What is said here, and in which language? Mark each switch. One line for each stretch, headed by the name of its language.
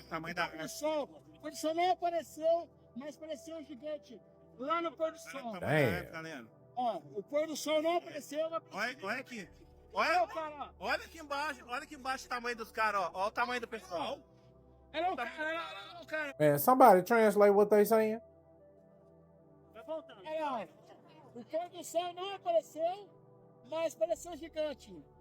Portuguese: Tamanho da O sol não apareceu, mas apareceu um gigante lá no pôr do sol.
English: Damn.
Portuguese: Ó, o pôr do sol não apareceu. Olha aqui. Olha aqui embaixo o tamanho dos caras, ó. Olha o tamanho do pessoal. Era o cara.
English: Man, somebody translate what they saying.
Portuguese: Aí, ó. O pôr do sol não apareceu, mas apareceu um gigante.